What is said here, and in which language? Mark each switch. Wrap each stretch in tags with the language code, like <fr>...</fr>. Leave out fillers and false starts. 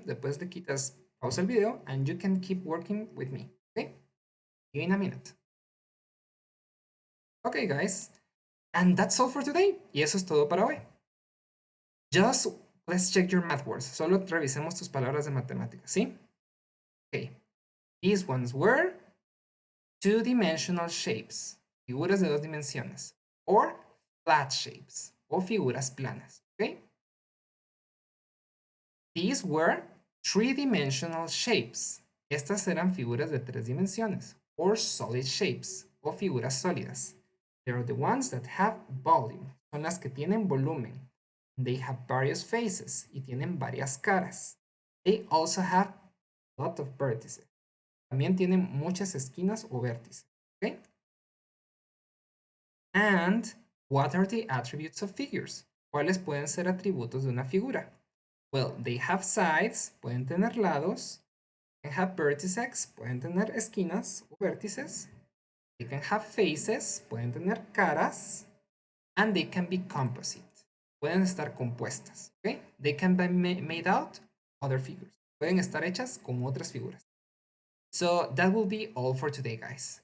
<es>Después le quitas pausa el video</es> <en>and you can keep working with me. Okay? See you in a minute. Okay, guys. And that's all for today.</en> <es>Y eso es todo para hoy.</es> <en>Just let's check your math words.</en> <es>Solo revisemos tus palabras de matemáticas, ¿sí?</es> <en>Okay. These ones were two-dimensional shapes,</en> <es>figuras de 2 dimensiones,</es> <en>or flat shapes,</en> <es>o figuras planas, ¿ok?</es> <en>These were three-dimensional shapes.</en> <es>Estas eran figuras de 3 dimensiones,</es> <en>or solid shapes,</en> <es>o figuras sólidas.</es> <en>They are the ones that have volume.</en> <es>Son las que tienen volumen.</es> <en>They have various faces</en> <es>y tienen varias caras.</es> <en>They also have a lot of vertices.</en> <es>También tienen muchas esquinas o vértices.</es> <en>Okay? And what are the attributes of figures?</en> <es>¿Cuáles pueden ser atributos de una figura?</es> <en>Well, they have sides,</en> <es>pueden tener lados.</es> <en>They can have vertices,</en> <es>pueden tener esquinas o vértices.</es> <en>They can have faces,</en> <es>pueden tener caras.</es> <en>And they can be composite,</en> <es>pueden estar compuestas.</es> <en>Okay? They can be made out other figures.</en> <es>Pueden estar hechas con otras figuras.</es> <en>So that will be all for today, guys.</en>